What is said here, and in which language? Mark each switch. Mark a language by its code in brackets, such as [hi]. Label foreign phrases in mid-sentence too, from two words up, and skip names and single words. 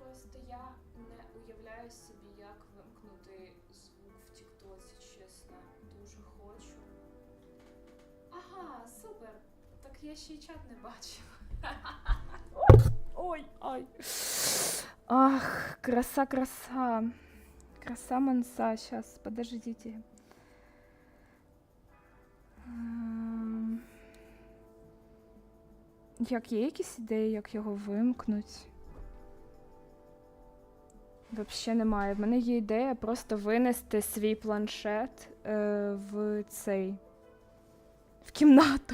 [uk] Просто я не уявляю собі, як вимкнути звук в Тіктоці, чесно. Дуже хочу. Ага, супер. Так я ще й чат не бачила. Ой, ай. Ах, краса, краса. Краса манса. [ru] Сейчас, подождите. [uk] Як є якісь ідеї, як його вимкнуть? Взагалі немає. В мене є ідея просто винести свій планшет в кімнату.